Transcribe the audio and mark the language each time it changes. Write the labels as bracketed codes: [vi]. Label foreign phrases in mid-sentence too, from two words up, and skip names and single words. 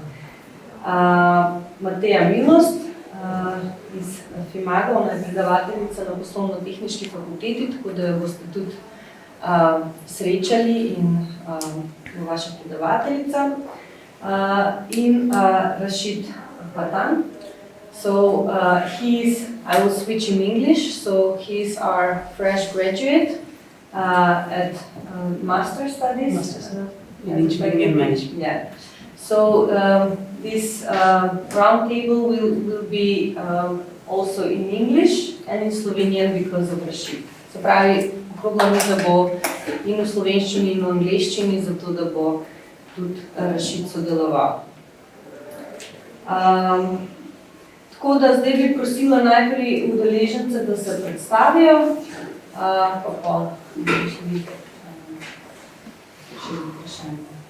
[sl] Mateja Milost iz FIMAG-a, ona je predavateljica na Poslovno-tehniški fakulteti, tako da jo boste tudi srečali in bo vaša predavateljica. In Rashid Patan. [en] So I will switch in English, so he's our fresh graduate at master studies. In engineering and management. Yeah. So this round table will be also in English and in Slovenian because of Rashid. [sl] Se pravi, okrogla miza bo in v slovenščini in v angleščini, zato da bo tudi Rashid sodeloval. Tako da zdaj bi prosila najprej udeležence, da se predstavijo, pa bomo šli vprašanje.